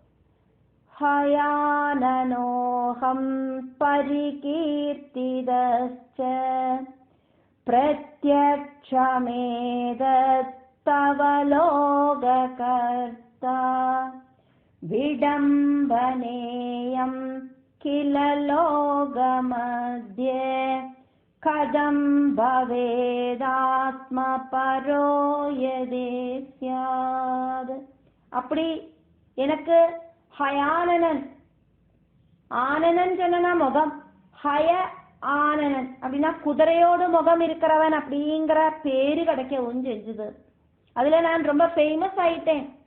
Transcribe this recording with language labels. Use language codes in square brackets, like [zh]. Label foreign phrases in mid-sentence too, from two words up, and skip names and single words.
[sa] हयाननोऽहं परिकीर्तितश्च प्रत्यक्षमेतत् तव लोककर्ता विडम्बनेयं किल लोकमध्ये कथं भवेदात्मपरो यदि स्यात्. [ta] அப்படி எனக்கு ஹயானனன், ஆனனன் சொன்னா முகம், [sa] हय आननन् [ta] அப்படின்னா குதிரையோடு முகம் இருக்கிறவன் அப்படிங்கிற பேரு கிடைக்கவும் செஞ்சது. அதுல நான் ரொம்ப ஃபேமஸ் ஆயிட்டேன்.